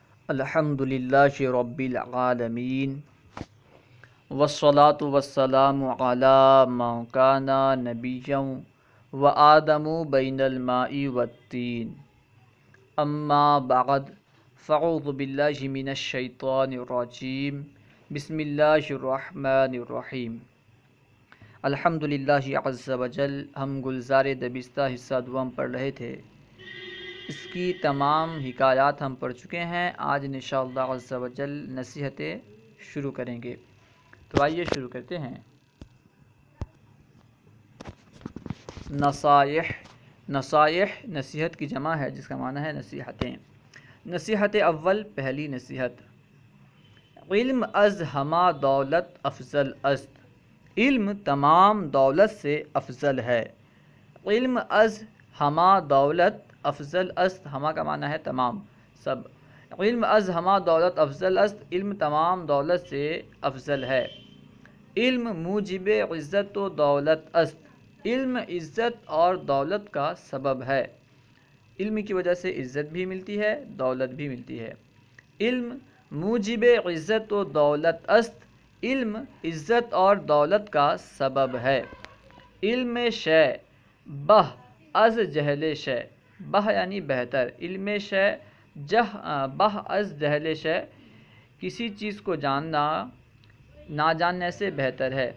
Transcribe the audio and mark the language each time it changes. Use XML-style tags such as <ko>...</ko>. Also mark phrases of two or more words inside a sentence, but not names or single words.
<ar>الحمد للہ رب العالمین والصلاة والسلام علی من کان نبیا وآدم بین الماء والطین اما بعد فاعوذ باللہ من الشیطان الرجیم بسم اللہ الرحمن الرحیم الحمد للہ عز وجل۔</ar> <ur>ہم گلزار دبستہ حصہ دوم پڑھ رہے تھے، اس کی تمام حکایات ہم پڑھ چکے ہیں۔ آج</ur> <ar>انشاءاللہ عز وجل</ar> <ur>نصیحتیں شروع کریں گے، تو آئیے شروع کرتے ہیں۔ نصائح نصیحت کی جمع ہے، جس کا معنی ہے نصیحتیں۔ نصیحت اول، پہلی نصیحت:</ur> <fa>علم از ہما دولت افضل است،</fa> <ur>علم تمام دولت سے افضل ہے۔</ur> <fa>علم از ہما دولت افضل است،</fa> <ur>ہما کا معنی ہے تمام، سب۔</ur> <fa>علم از ہما دولت افضل است،</fa> <ur>علم تمام دولت سے افضل ہے۔</ur> <fa>علم موجب عزت و دولت است،</fa> <ur>علم عزت اور دولت کا سبب ہے۔ علم کی وجہ سے عزت بھی ملتی ہے، دولت بھی ملتی ہے۔</ur> <fa>علم موجب عزت و دولت است،</fa> <ur>علم عزت اور دولت کا سبب ہے۔</ur> <fa>علم شے بہ از جہل شے،</fa> <ur>بہ یعنی بہتر،</ur> <fa>علم شے بہ از جہل شے،</fa> <ur>کسی چیز کو جاننا نہ جاننے سے بہتر ہے۔</ur>